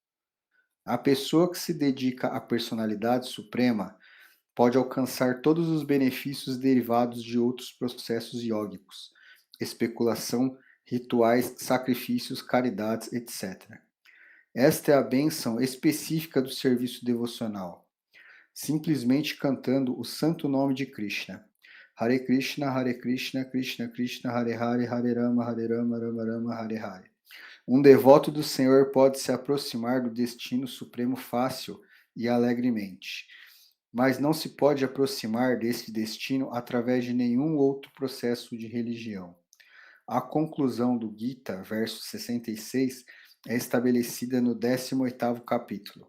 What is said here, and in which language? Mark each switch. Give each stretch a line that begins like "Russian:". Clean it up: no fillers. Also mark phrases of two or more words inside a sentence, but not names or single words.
Portuguese: A pessoa que se dedica à personalidade suprema pode alcançar todos os benefícios derivados de outros processos yógicos, especulação, rituais, sacrifícios, caridades, etc. Esta é a bênção específica do serviço devocional, simplesmente cantando o santo nome de Krishna.
Sanskrit: Hare Krishna, Krishna Krishna, Hare Hare, Hare Rama, Rama Rama, Hare Hare.
Portuguese: Um devoto do Senhor pode se aproximar do destino supremo fácil e alegremente, mas não se pode aproximar desse destino através de nenhum outro processo de religião. A conclusão do Gita, verso 66, é estabelecida no 18º capítulo.